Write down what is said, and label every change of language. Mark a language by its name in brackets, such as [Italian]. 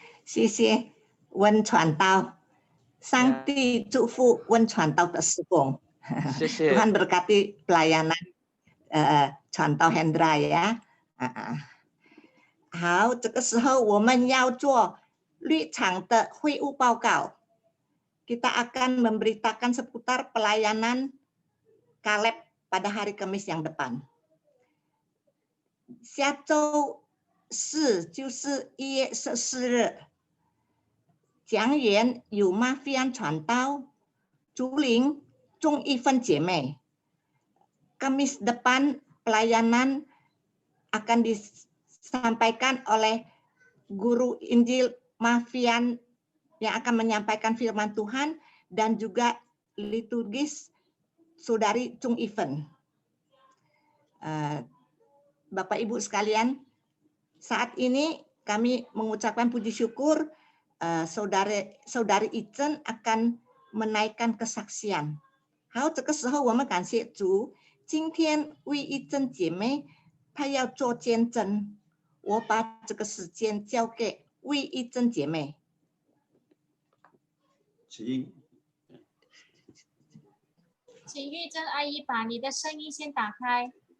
[Chinese] 谢谢温传道，上帝祝福温传道的事工。谢谢。 [Indonesian] Tuhan berkati pelayanan 传道 Hendra ya. [Chinese] 好，这个时候我们要做绿场的会务报告。 [Indonesian] Kita akan memberitakan seputar pelayanan Kaleb pada hari Kamis yang depan. [Chinese] 下周四就是1月14日。讲员有马菲安传道、竹林、钟一芬姐妹。 [Indonesian] Kamis depan pelayanan akan disampaikan oleh guru Injil Mafian yang akan menyampaikan firman Tuhan dan juga liturgis Saudari Chung Ifen. Bapak Ibu sekalian, saat ini kami mengucapkan puji syukur. Saudari Ichen akan menaikkan kesaksian. [Chinese] 好，这个时候我们感谢主，今天为一珍姐妹，她要做见证，我把这个时间交给魏一珍姐妹。请玉珍阿姨把你的声音先打开。